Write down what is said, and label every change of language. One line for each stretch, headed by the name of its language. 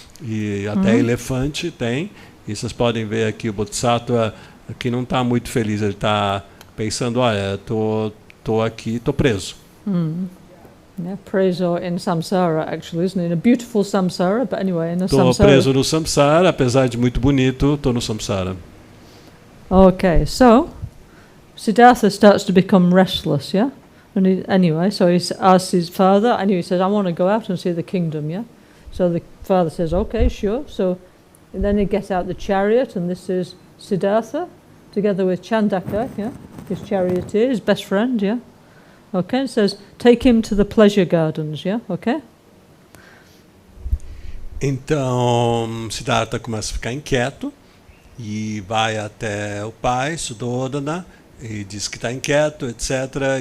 Portuguese: E até elefante tem. E vocês podem ver aqui o Bodhisattva que não está muito feliz. Ele está pensando, olha, tô aqui, tô preso.
English: Yeah, preso in samsara, actually, isn't it? In a beautiful samsara, but anyway, in a samsara.
Portuguese: Tô preso no samsara, apesar de muito bonito, tô no samsara.
English: Okay, so Siddhartha starts to become restless, yeah? Anyway, so he asks his father, and he says, I want to go out and see the kingdom, yeah? So the father says, okay, sure. So then he gets out the chariot, and this is Siddhartha, together with Chandaka, yeah? His charioteer, his best friend, yeah? Okay, and says, take him to the pleasure gardens, yeah? Okay?
Portuguese: Então, Siddhartha começa a ficar inquieto e vai até o pai, Suddhodana, e diz que está inquieto, etc.